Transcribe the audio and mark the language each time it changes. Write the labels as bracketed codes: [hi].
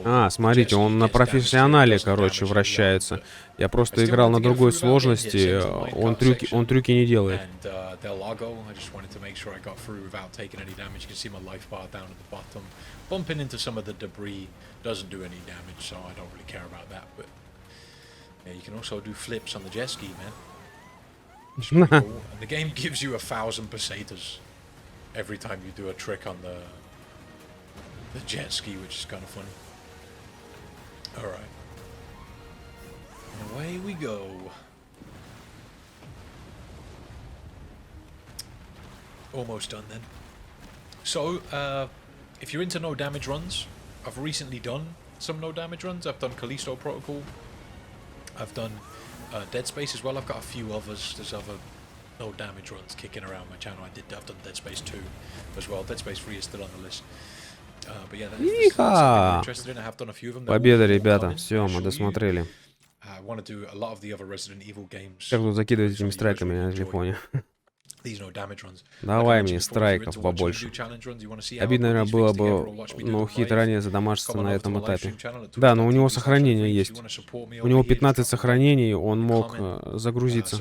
[ru] смотрите, он на профессионале, короче, вращается. Я просто играл на другой сложности, он трюки не делает. [en] The jet ski, which is kind of funny. Alright. Away we go. Almost done then. So, if you're into no damage runs, I've recently done some no damage runs. I've done Callisto Protocol. I've done Dead Space as well. I've got a few others. There's other no damage runs kicking around my channel. I've done Dead Space 2 as well. Dead Space 3 is still on the list. But yeah, that's something I'm interested in. I have done a few of them. [ru] Победа, ребята. Все, мы досмотрели. [en] I want to do a lot of the other Resident Evil games. [ru] Как тут закидывать этими страйками на телефоне? [en] These no damage runs. [ru] Давай мне страйков побольше. Обидно, наверное, было бы ноу-хит ранее задамажиться на этом этапе. Да, но у него сохранение есть. У него 15 сохранений, он мог загрузиться.